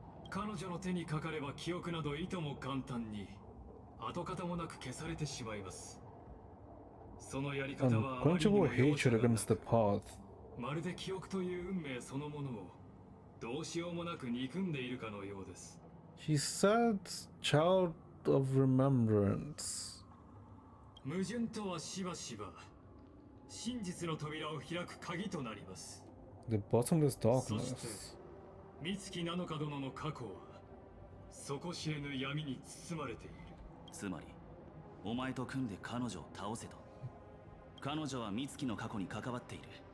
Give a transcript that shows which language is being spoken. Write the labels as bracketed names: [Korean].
[Japanese] 彼女の手にかかれば記憶などいとも簡単に跡形もなく消されてしまいます。そのやり方はあまりにも容赦がなく、まるで記憶という運命そのものをどうしようもなく憎んでいるかのようです。 [English] She said child of remembrance. [Japanese] 矛盾とはしばしば真実の扉を開く鍵となります。 [English] The bottomless [Japanese] そして [English] darkness. [Japanese] 美月七日殿の過去は底知れぬ闇に包まれている。つまりお前と組んで彼女を倒せと。彼女は美月の過去に関わっている。